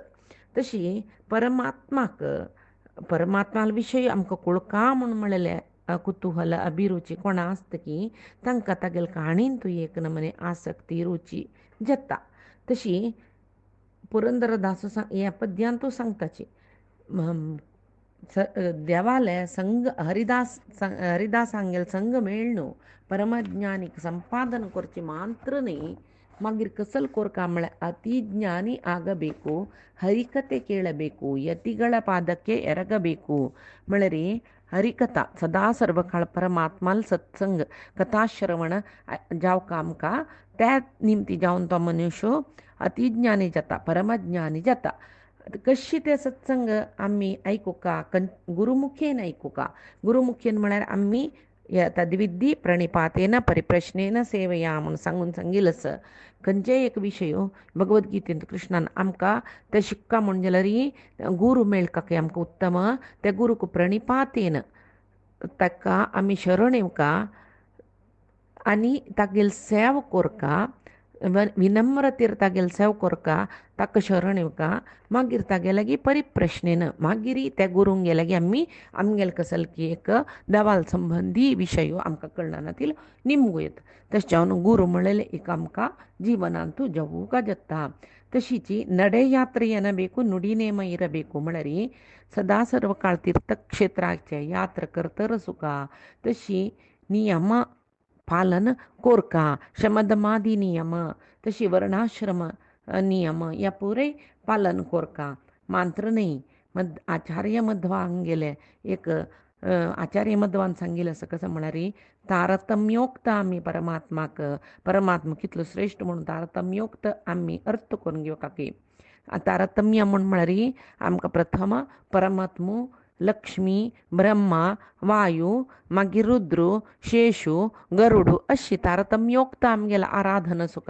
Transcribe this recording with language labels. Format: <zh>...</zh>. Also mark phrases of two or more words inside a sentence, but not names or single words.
<kok>तशी परमात्मा विशयी आमकां कळुका म्हूण म्हळेलें कुतूहल अभिरुची कोणा आसता की तांकां तागेले काणींतूय एक नमुने आसक्ती रुची जाता. तशी पुरंदरदास ह्या पद्यांतू सांगताची देवाले संग हरिदासांगेल संग मेळणू परमज्ञानीक संपादन करची मात्र न्ही, मागीर कसल कोर्क म्हळ्यार</kok> <kn>ಅತಿ ಜ್ಞಾನಿ ಆಗಬೇಕು, ಹರಿಕತೆ ಕೇಳಬೇಕು, ಯತಿಗಳ ಪಾದಕ್ಕೆ ಎರಗಬೇಕು.</kn> <kok>म्हळ्यार हरिकथा सदा सर्वकाळ परमात्माल सत्संग कथा श्रवण जावका आमकां त्या निमती जावन तो मनुष्य अतिज्ञानी जाता, परमज्ञानी जाता. कशी ते सत्संग आमी आयकुका गुरुमुखेन आयकुका. गुरुमुखेन म्हळ्यार आमी तद्विधी प्रणिपातेन परिप्रश्नेन सेवया म्हूण सांगून सांगिल्लो आसा. खंयचेय एक विशय भगवद्गीतेंत कृष्णान आमकां ते शिक्का म्हूण जाल्यार गुरू मेळका की आमकां उत्तम त्या गुरूक प्रणिपातेन ताका आमी शरण येवका आनी तागेल सेव कोरका, विनम्रतेर तागेल सेव कोरका, ताका शरण येवका. मागीर तागे लागीं परिप्रश्नेन मागीर त्या गुरूंक लागीं आमी आमगेल कसल की एक देवाल संबंधी विशय आमकां कळनातील निमगूयत. तशें जावन गुरू म्हणलेले एक आमकां जीवनांतू जवुग जत्त.</kok> <kn>ತಶಿಚಿ ನಡೆಯಾತ್ರೆ ಎನ್ನಬೇಕು, ನುಡಿನೇಮ ಇರಬೇಕು.</kn> <kok>म्हळ्यार सदा सर्व काळ तीर्थक्षेत्राचे यात्रा करतर सुका तशी नियम पालन कोरका. शमदमादी नियम तशी वर्णाश्रम नियम या पुरे पालन कोरका. मात्र नाही आचार्य मध्वान गेले एक आचार्य मध्वान सांगिल्लें आसा कसं म्हळ्यार तारतम्योक्त आमी परमात्मा कितलो श्रेश्ठ म्हणून तारतम्योक्त आमी अर्थ करून घेवका की तारतम्य म्हळ्यार आमकां प्रथम परमात्मो, लक्ष्मी, ब्रह्मा, वायू, मागीर रुद्र, शेषू, गरुड अशी तारतम्योक्त आमगेले आराधना सुका.</kok>